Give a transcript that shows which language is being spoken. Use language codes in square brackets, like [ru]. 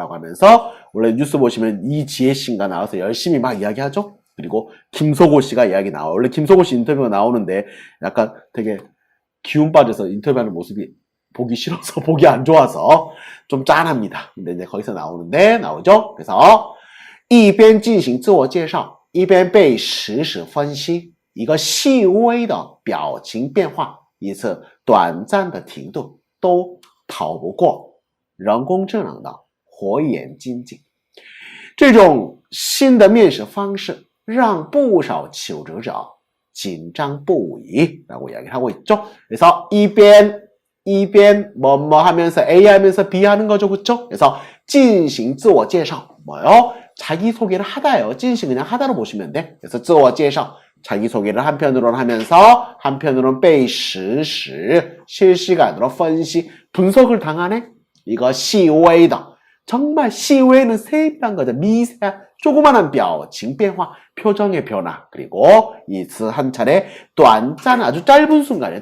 [ko] 라고 하면서 원래 뉴스 보시면 이지혜 씨가 나와서 열심히 막 이야기하죠. 그리고 김석호 씨가 이야기 나와요. 원래 김석호 씨 인터뷰가 나오는데 약간 되게 기운 빠져서 인터뷰하는 모습이 보기 싫어서 보기 안 좋아서 좀 짠합니다. 근데 이제 거기서 나오는데 나오죠. [zh] 그래서 一边进行自我介绍一边被实时分析一个细微的表情变化一次短暂的停顿都逃不过人工智能的火眼金睛这种新的面试方式让不少求职者紧张不已 [ko] 라고 이야기를 하고 있죠. 그래서 이边뭐뭐 하면서 A 하면서 B 하는 거죠. 그렇죠? 그래서 [zh] 进行自我介绍 [ko] 뭐요? 자기소개를 하다요. [zh] 进行 [ko] 그냥 하다로 보시면 돼. 그래서 [zh] 自我介绍 [ko] 자기소개를 한편으로는 하면서 한편으로는 [zh] 被实时 [ko] 실시간으로 [zh] 分析 [ko] 분석을 당하네. 이거 [zh] 细微的 [ko] 정말 [zh] 细微 [ko] 는 세밀한 거죠. 미세한 조그만한 [zh] 表情变化 [ko] 표정의 변화 그리고 이次한 차례 [zh] 短暂 [ko] 아주 짧은 순간이에요.